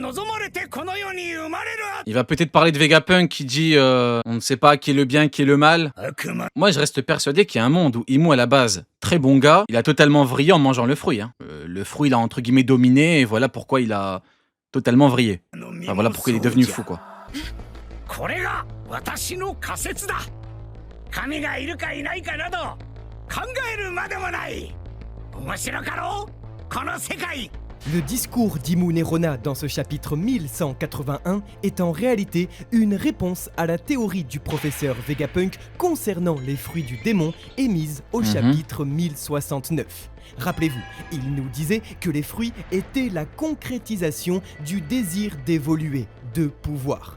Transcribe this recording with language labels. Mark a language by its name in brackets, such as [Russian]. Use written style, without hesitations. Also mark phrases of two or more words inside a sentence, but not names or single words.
[French] Il va peut-être parler de Vegapunk qui dit on ne sait pas qui est le bien, qui est le mal. Moi, je reste persuadé qu'il y a un monde où Imu, à la base, très bon gars, il a totalement vrillé en mangeant le fruit. Hein. Le fruit, il a entre guillemets dominé, et voilà pourquoi il a totalement vrillé. Enfin, voilà pourquoi il est devenu fou, quoi. [Japanese] これが私の仮説だ。神がいるかいないかなど考えるまでもない。面白かろうこの世界。 [French] Le discours d'Imu Nerona dans ce chapitre 1181 est en réalité une réponse à la théorie du professeur Vegapunk concernant les fruits du démon émise au chapitre 1069. Rappelez-vous, il nous disait que les fruits étaient la concrétisation du désir d'évoluer, de pouvoir.